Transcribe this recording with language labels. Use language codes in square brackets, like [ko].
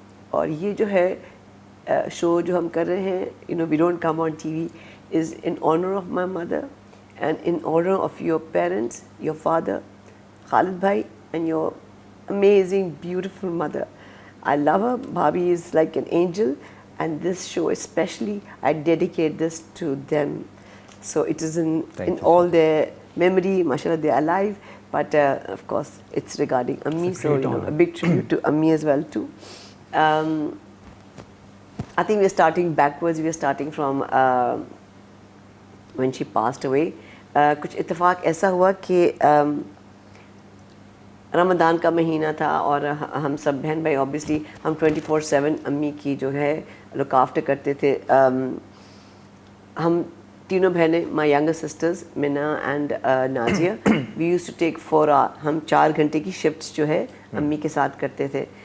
[ur] اور یہ جو ہے شو جو ہم کر رہے ہیں، [en] We don't come on TV, is in honour of my mother and in honour of your parents, your father Khalid بھائی، and your amazing beautiful mother. I love her. Bhabhi is like an angel, and this show especially I dedicate this to them. So it is in all their memory. Mashallah, they are alive, but of course it's regarding Ammi, so a big tribute to Ammi as well too. I think we're starting backwards. We're starting from when she passed away. [ur] کچھ اتفاق ایسا ہوا کہ رمضان کا مہینہ تھا، اور ہم سب بہن بھائی اوبیسلی ہم 24/7 امی کی جو ہے لک آفٹر کرتے تھے. ہم تینوں بہنیں، [en] my younger sisters Muna and Nazia, we use to take 4 hour، [ur] ہم 4 گھنٹے کی شفٹس جو ہے امی کے ساتھ کرتے تھے.